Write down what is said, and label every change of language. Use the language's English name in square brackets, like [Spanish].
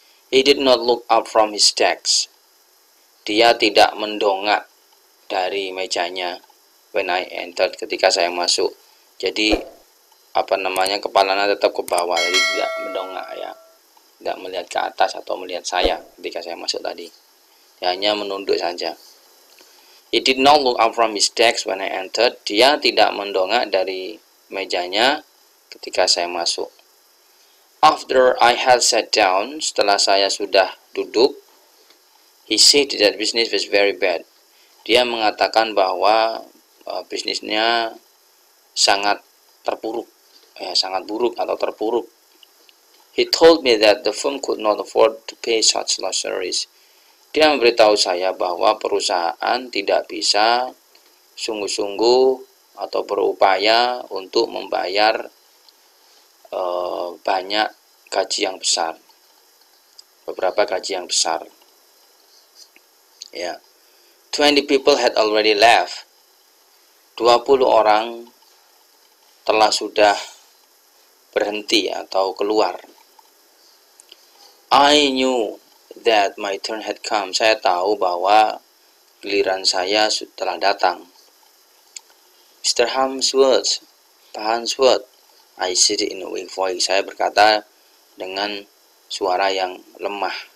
[English] He did not look up from his desk. [Indonesian] Dia tidak mendongak dari mejanya [English] when I entered, [Indonesian] ketika saya masuk. Jadi kepalanya tetap ke bawah, jadi tidak mendongak ya, tidak melihat ke atas atau melihat saya ketika saya masuk tadi. Dia hanya menunduk saja. [English] He did not look up from his desk when I entered. [Indonesian] Dia tidak mendongak dari mejanya ketika saya masuk. [English] After I had sat down, [Indonesian] setelah saya sudah duduk, [English] he said that business was very bad. [Indonesian] Dia mengatakan bahwa bisnisnya sangat terpuruk, sangat buruk atau terpuruk. [English] He told me that the firm could not afford to pay such large salaries. [Indonesian] Dia memberitahu saya bahwa perusahaan tidak bisa sungguh-sungguh atau berupaya untuk membayar banyak gaji yang besar, beberapa gaji yang besar. [English] Ya, 20 people had already left. [Indonesian] 20 orang sudah berhenti atau keluar. [English] I knew that my turn had come. [Indonesian] Saya tahu bahwa giliran saya telah datang. [English] Mr. Harmsworth, Pak Harmsworth, I said in a weak voice. [Indonesian] Saya berkata dengan suara yang lemah.